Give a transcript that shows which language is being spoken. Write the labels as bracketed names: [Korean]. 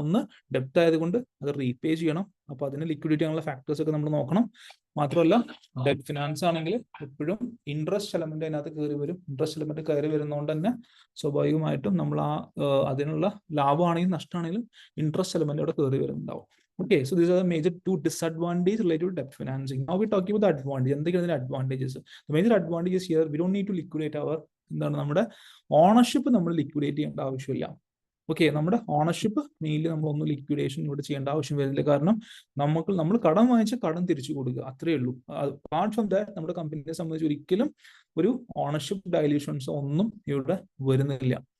[Malayalam] ഒന്ന്, ഡെപ്റ്റ് ആയതുകൊണ്ട് അത് റീപേ ചെയ്യണം. അപ്പോൾ അതിന് ലിക്വിഡിറ്റി ആണുള്ള ഫാക്ടേഴ്സ് ഒക്കെ നമ്മൾ നോക്കണം. മാത്രമല്ല ഡെറ്റ് ഫിനാൻസ് ആണെങ്കിൽ എപ്പോഴും ഇൻട്രസ്റ്റ് എലമെന്റ് അതിനകത്ത് കയറി വരും. ഇൻട്രസ്റ്റ് എലമെന്റ് കയറി വരുന്നതുകൊണ്ട് തന്നെ സ്വാഭാവികമായിട്ടും നമ്മൾ അതിനുള്ള ലാഭമാണെങ്കിലും നഷ്ടമാണെങ്കിലും ഇൻട്രസ്റ്റ് എലമെന്റ് അവിടെ കയറി വരുന്നുണ്ടാവും. [English] Okay, so these are the major 2 disadvantages related to debt financing. Now we're talking about the advantage. [Malayalam] എന്തൊക്കെയാണ് advantages? [English] The major advantages here, we don't need to liquidate [Malayalam] എന്താണ് നമ്മുടെ ഓണർഷിപ്പ് നമ്മൾ ലിക്വിഡേറ്റ് ചെയ്യേണ്ട ആവശ്യമില്ല. Okay, നമ്മുടെ ownership mainly നമ്മളൊന്നും liquidation ഇവിടെ ചെയ്യേണ്ട ആവശ്യം വരുന്നില്ല. കാരണം നമ്മൾ കടം വാങ്ങിച്ച കടം തിരിച്ചു കൊടുക്കുക, അത്രയേ ഉള്ളൂ. [English] apart from that [Malayalam] നമ്മുടെ കമ്പനിയെ സംബന്ധിച്ച് ഒരിക്കലും ഒരു ഓണർഷിപ്പ് ഡൈല്യൂഷൻസ് ഒന്നും ഇവിടെ വരുന്നില്ല.